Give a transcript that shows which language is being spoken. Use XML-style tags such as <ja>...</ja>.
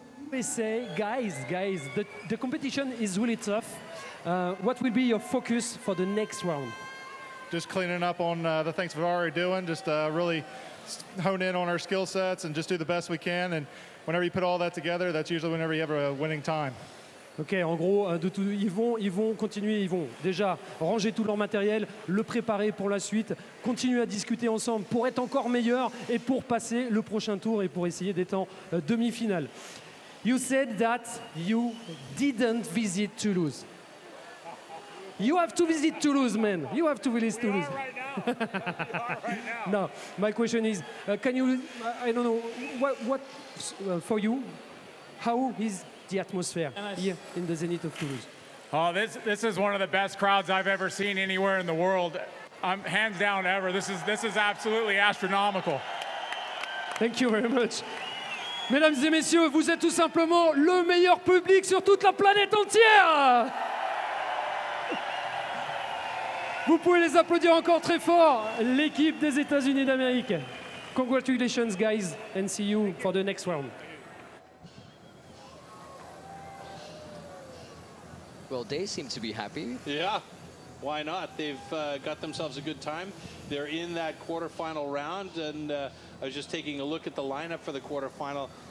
<en>They say, guys, the competition is really tough. What will be your focus for the next round? Just cleaning up on the things we're already doing, just really hone in on our skill sets and just do the best we can. And whenever you put all that together, that's usually whenever you have a winning time.</en> <fr>Ok, en gros, ils vont continuer, ils vont déjà ranger tout leur matériel, le préparer pour la suite, continuer à discuter ensemble pour être encore meilleurs et pour passer le prochain tour et pour essayer d'être en demi-finale.</fr> <en>You said that you didn't visit Toulouse. You have to visit Toulouse, man. You have to visit Toulouse. No, my question is, can you, I don't know, what for you, how is the atmosphere here in the Zenith of Toulouse? Oh, this is one of the best crowds I've ever seen anywhere in the world. Hands down ever. This is absolutely astronomical. Thank you very much.</en> <fr>Mesdames et messieurs, vous êtes tout simplement le meilleur public sur toute la planète entière. Vous pouvez les applaudir encore très fort, l'équipe des États-Unis d'Amérique.</fr> <en>Congratulations, guys, and see you for the next round. Well, they seem to be happy. Yeah, why not? They've got themselves a good time. They're in that quarterfinal round, and I was just taking a look at the lineup for the quarterfinal.</en>